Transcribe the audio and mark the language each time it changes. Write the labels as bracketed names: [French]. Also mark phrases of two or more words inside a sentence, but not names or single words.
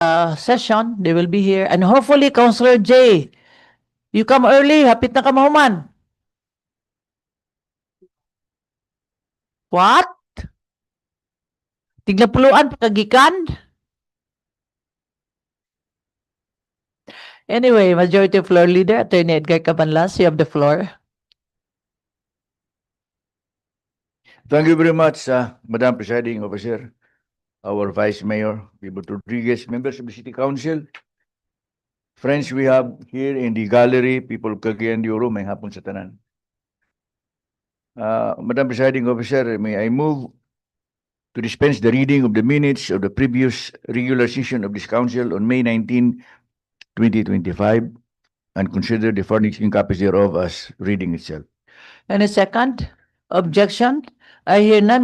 [English] session. They will be here. And hopefully, Councilor J, you come early. [Cebuano] Hapit na ka mahuman. [English] What? [Cebuano] Tigna-puluan pagkagikan? [English] Anyway, Majority Floor Leader, Attorney Edgar Cabanlas, you have the floor. Thank you very much, Madam Presiding Officer, our Vice Mayor, People Rodriguez, members of the City Council, friends we have here in the gallery, people of Cagayan de Oro, [Cebuano] may hapon sa tanan. [English] Madam Presiding Officer, may I move to dispense the reading of the minutes of the previous regular session of this council on May 19, 2025, and consider the furnishing copies thereof as reading itself. Any second? Objection? I hear none.